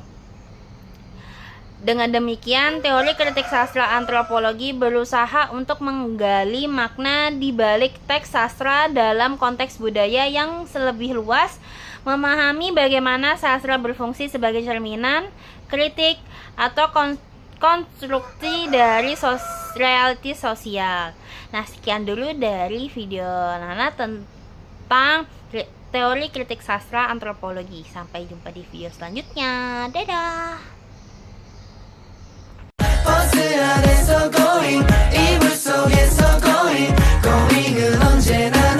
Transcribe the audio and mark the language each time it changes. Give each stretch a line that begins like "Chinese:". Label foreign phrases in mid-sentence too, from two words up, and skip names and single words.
Indonesian: Dengan demikian, teori kritik sastra antropologi berusaha untuk menggali makna di balik teks sastra dalam konteks budaya yang lebih luas, memahami bagaimana sastra berfungsi sebagai cerminan, kritik, atau konstruksi dari realiti sosial. Nah, sekian dulu dari video Nana tentang teori kritik sastra antropologi. Sampai jumpa di video selanjutnya. Dadah!
Korean: 버스 안에서 going 이불 속에서
English: going going
Korean: 은 언제나